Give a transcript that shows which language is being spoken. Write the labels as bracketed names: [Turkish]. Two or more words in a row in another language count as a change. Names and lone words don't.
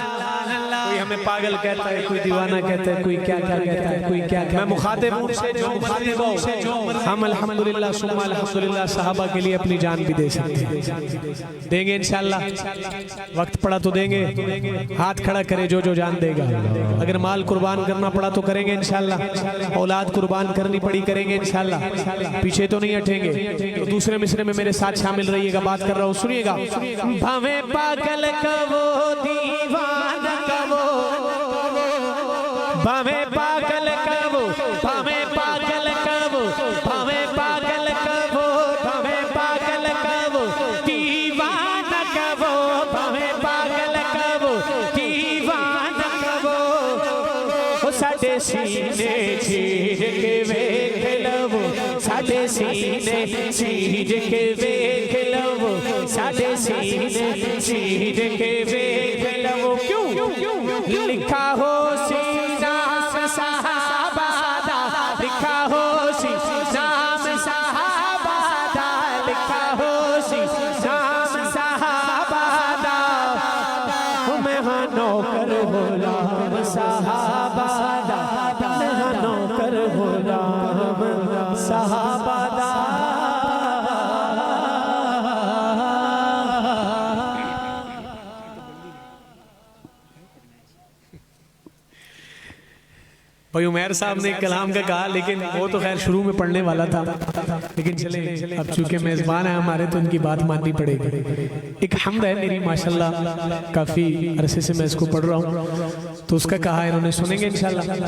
[Urdu] کوئی ہمیں پاگل کہتا ہے، کوئی دیوانہ کہتا ہے، کوئی کیا کہتا ہے، کوئی کیا میں مخاطب ہوں سے جو مخاطب ہوں، ہم [Arabic] الحمدللہ ثم الحمدللہ [Urdu] صحابہ کے لیے اپنی جان بھی دے سکتے ہیں، دیں گے انشاءاللہ، وقت پڑا تو دیں گے، ہاتھ کھڑا کرے جو جو جان دے گا، اگر مال قربان کرنا پڑا تو کریں گے انشاءاللہ، اولاد قربان کرنی پڑی کریں گے انشاءاللہ، پیچھے تو نہیں ہٹیں گے۔ دوسرے مصرے میں میرے ساتھ شامل رہیے گا، بات کر رہا ہوں، سنیے گا۔ [Punjabi] بھاوے پاگل کبو دیوان کبو، بھاوے پاگل کبو، بھاوے پاگل کبو، بھاوے پاگل کبو، بھاوے پاگل کبو دیوان کبو، بھاوے پاگل کبو دیوان کبو، ساڈے سینے چیر کے ویکھ لو، ساڈے سینے چیر کے ویکھ لو، ساڈے سینے چیر کے ویکھ لو، کیوں لکھا ہو سینہ صحابہ ہوسی شام صحابہ دا میں ہاں نوکر غلام صحابہ دا میں ہاں نوکر غلام صحابہ دا بھائی [Urdu] عمیر صاحب نے کلام کا کہا لیکن وہ تو خیر شروع میں پڑھنے والا تھا لیکن چلیں اب چونکہ میزبان ہے ہمارے تو ان کی بات ماننی پڑے گی ایک حمد ہے میری ماشاءاللہ کافی عرصے سے میں اس کو پڑھ رہا ہوں تو اس کا کہا انہوں نے سنیں گے انشاءاللہ